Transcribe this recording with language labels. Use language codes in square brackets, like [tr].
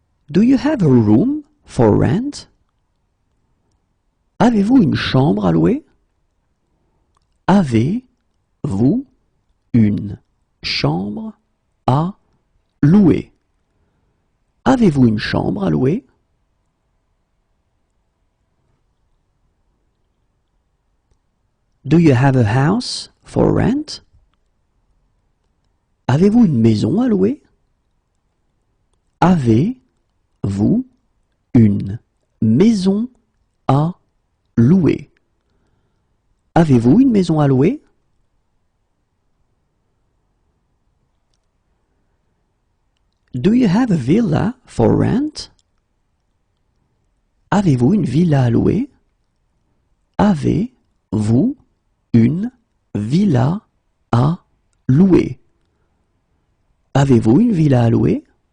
[en] Do you have a room for rent? [fr] Avez-vous une chambre à louer? Avez-vous une chambre à louer? Avez-vous une chambre à louer? [en] Do you have a house for rent? [fr] Avez-vous une maison à louer? Avez-vous une maison à louer? Avez-vous une maison à louer? [en] Do you have a villa for rent? [fr] Avez-vous une villa à louer? Avez-vous une villa à louer? Avez-vous une villa à louer?